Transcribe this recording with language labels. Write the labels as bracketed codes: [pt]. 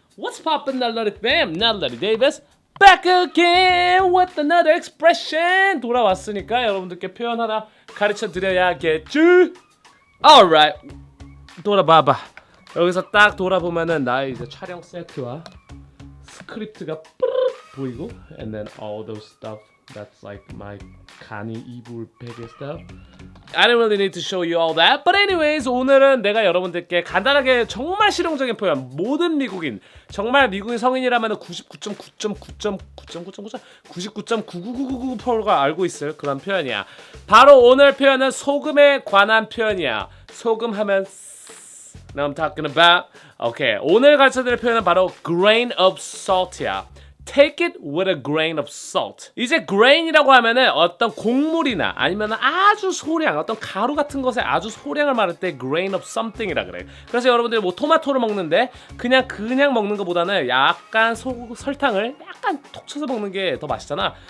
[en] What's poppin', [ko] 날라리 [en] fam? 날라리 Davis back again with another expression. [ko] 돌아왔으니까 여러분들께 표현 하나 가르쳐 드려야겠지. Alright. 돌아봐봐. 여기서 딱 돌아보면은 나의 이제 촬영 세트와 스크립트가 보이고, [en] and then all those stuff that's like [ko] my 간이 이불 베개 stuff. [en] I don't really need to show you all that. But anyways, [ko] 오늘은 내가 여러분들께 간단하게 정말 실용적인 표현, 모든 미국인, 정말 미국인 성인이라면 99.99999%가 알고 있을 그런 표현이야. 바로 오늘 표현은 소금에 관한 표현이야. [en] 소금 하면 Now I'm talking about. [ko] Okay, 오늘 가르쳐드릴 표현은 바로 grain of salt이야. [en] Take it with a grain of salt. [ko] 이제 grain이라고 하면은 어떤 곡물이나 아니면 아주 소량, 어떤 가루 같은 것에 아주 소량을 말할 때 grain of something이라 그래. 그래서 여러분들이 뭐 토마토를 먹는데 그냥 먹는 것보다는 약간 설탕을 약간 톡 쳐서 먹는 게 더 맛있잖아.